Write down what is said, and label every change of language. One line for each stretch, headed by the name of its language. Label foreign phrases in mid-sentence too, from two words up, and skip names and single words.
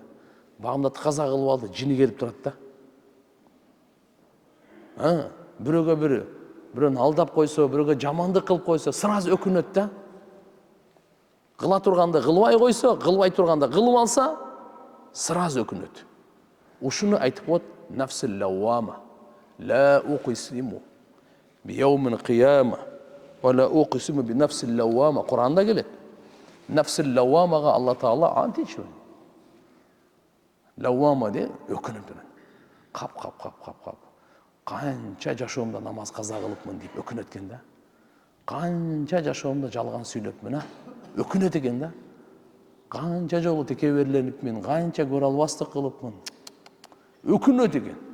Kyrgyz: Багымда каза кылып алды, жини келип турат да. Бирөөгө бирөөнү алдап койсо, бирөөгө жамандык кылып койсо, сразу өкүнөт да. Кыла турганда кылбай койсо, кылбай турганда кылып алса, сразу өкүнөт. Ушуну айтып коет
Arabic: النفس اللوامة. لا أقسم بيوم القيامة ولا أقسم بالنفس اللوامة.
Kyrgyz: Куранда келет.
Arabic: النفس اللوامة
Kyrgyz: Алла Таала античу. Лаввама де өкүнүп турат. Кап. Канча жашоомдо намаз каза кылыпмын деп өкүнөт экен да. Канча жашоомдо жалган сүйлөпмүн, өкүнөт экен да. Канча жолу текеберленип канча көрө албастык кылыпмын. Өкүнөт экен.